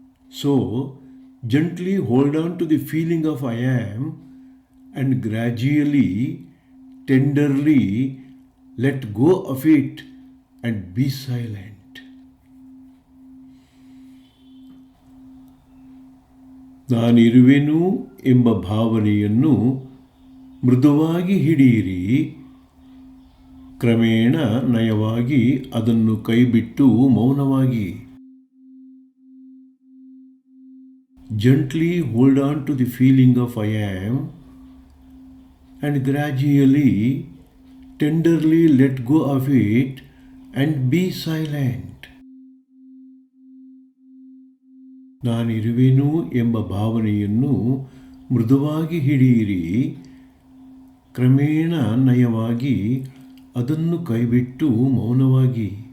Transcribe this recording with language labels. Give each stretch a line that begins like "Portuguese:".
English: So, gently hold on to the feeling of I am and gradually, tenderly let go of it and be silent.
Kannada: ನಾನಿರುವೆನು ಎಂಬ ಭಾವನೆಯನ್ನು ಮೃದುವಾಗಿ ಹಿಡಿಯಿರಿ, ಕ್ರಮೇಣ ನಯವಾಗಿ ಅದನ್ನು ಕೈಬಿಟ್ಟು ಮೌನವಾಗಿ.
English: Gently hold on to the feeling of I am and gradually, tenderly let go of it and be silent.
Kannada: ನಾನಿರುವೆನು ಎಂಬ ಭಾವನೆಯನ್ನು ಮೃದುವಾಗಿ ಹಿಡಿಯಿರಿ, ಕ್ರಮೇಣ ನಯವಾಗಿ ಅದನ್ನು ಕೈಬಿಟ್ಟು ಮೌನವಾಗಿ.